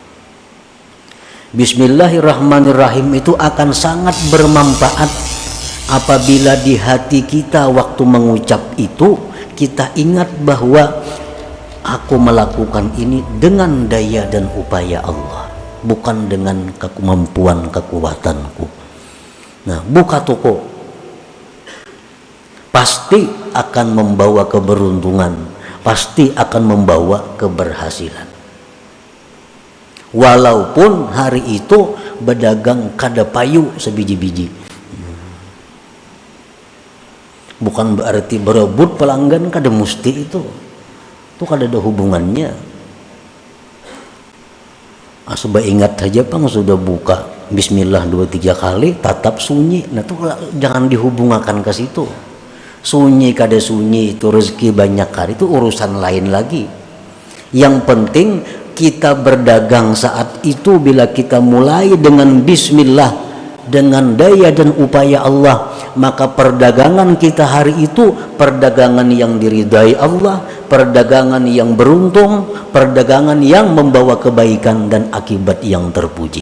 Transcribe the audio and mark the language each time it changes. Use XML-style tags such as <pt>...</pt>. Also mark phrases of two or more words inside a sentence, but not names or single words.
<id>Bismillahirrahmanirrahim itu akan sangat bermanfaat apabila di hati kita waktu mengucap itu kita ingat bahwa aku melakukan ini dengan daya dan upaya Allah, bukan dengan kemampuan kekuatanku. Nah, buka toko pasti akan membawa keberuntungan, pasti akan membawa keberhasilan. Walaupun hari itu berdagang</id> <bjn>kada payu sebiji-biji,</bjn> <id>bukan berarti berebut pelanggan kada mesti itu kada ada hubungannya. Asal ingat saja Bang, sudah buka Bismillah 2-3 kali tatap sunyi, nah itu jangan dihubungkan ke situ. Sunyi kada sunyi itu rezeki banyak kali, itu urusan lain lagi. Yang penting kita berdagang saat itu bila kita mulai dengan Bismillah, dengan daya dan upaya Allah, maka perdagangan kita hari itu perdagangan yang diridai Allah, perdagangan yang beruntung, perdagangan yang membawa kebaikan dan akibat yang terpuji.</id>